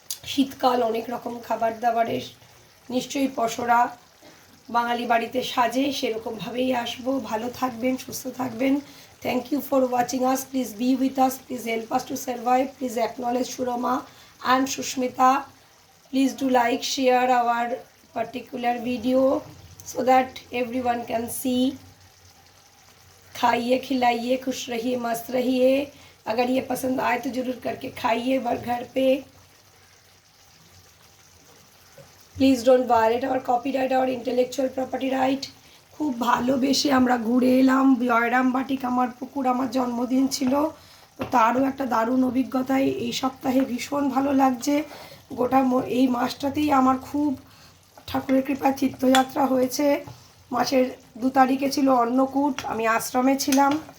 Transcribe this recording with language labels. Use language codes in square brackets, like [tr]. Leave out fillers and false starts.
[bn] শীতকাল, অনেক রকম খাবার দাবারের নিশ্চয়ই পসরা বাঙালি বাড়িতে সাজে, সেরকমভাবেই আসবো। ভালো থাকবেন, সুস্থ থাকবেন। [en] Thank you for watching us. Please be with us, please help us to survive, please acknowledge Surma and Sushmita. Please do like, share our particular video so that everyone can see. [hi] खाइए, खिलाइए, खुश रहिए, मस्त रहिए। अगर ये पसंद आए तो ज़रूर करके खाइए घर पे। [en] Please don't violate our copyright or intellectual property right. [bn] খুব ভালোবেসে আমরা ঘুরে এলাম জয়রামবাটিক, আমার পুকুর। আমার জন্মদিন ছিল, তো তারও একটা দারুণ অভিজ্ঞতায় এই সপ্তাহে ভীষণ ভালো লাগছে। গোটা এই মাসটাতেই আমার খুব ঠাকুরের কৃপায় তীর্থযাত্রা হয়েছে। মাসের 2 তারিখে ছিল অন্নকূট, আমি আশ্রমে ছিলাম।